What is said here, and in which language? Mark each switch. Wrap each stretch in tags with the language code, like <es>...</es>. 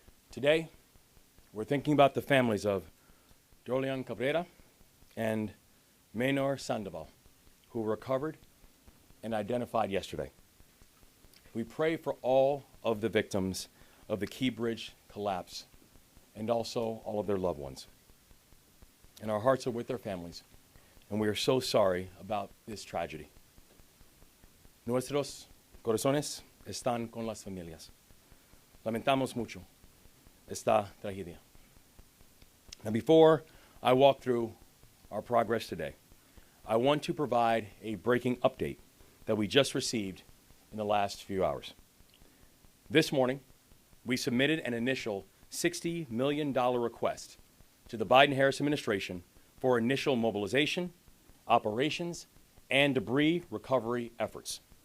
<en>Today, we're thinking about the families of Dolian Cabrera and Maynor Sandoval, who were recovered and identified yesterday. We pray for all of the victims of the Key Bridge collapse and also all of their loved ones. And our hearts are with their families, and we are so sorry about this tragedy.</en> <es>Nuestros corazones están con las familias. Lamentamos mucho esta tragedia.</es> <en>Now, before I walk through our progress today, I want to provide a breaking update that we just received in the last few hours. This morning, we submitted an initial $60 million request to the Biden-Harris administration for initial mobilization, operations, and debris recovery efforts.</en>